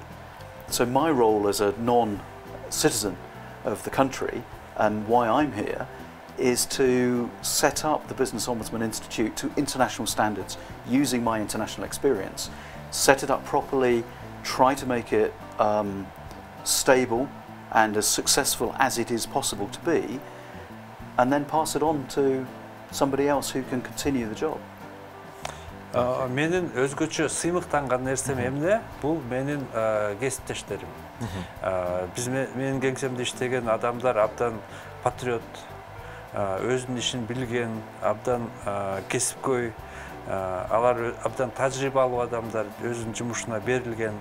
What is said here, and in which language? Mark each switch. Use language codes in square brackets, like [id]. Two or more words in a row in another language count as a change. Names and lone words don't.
[en] So my role as a non-citizen of the country, and why I'm here, is to set up the Business Ombudsman Institute to international standards using my international experience, set it up properly, try to make it stable and as successful as it is possible to be, and then pass it on to somebody else who can continue the job. [ky] Менин өзгөчө сыймыктанган нерсем эмне? Бул менин кесиптештерим. Менин кеңсемде иштеген адамдар абдан патриот, өзүнүн ишин билген, абдан кесипкөй, алар абдан тажрыйбалуу адамдар, өзүнүн жумушуна берилген.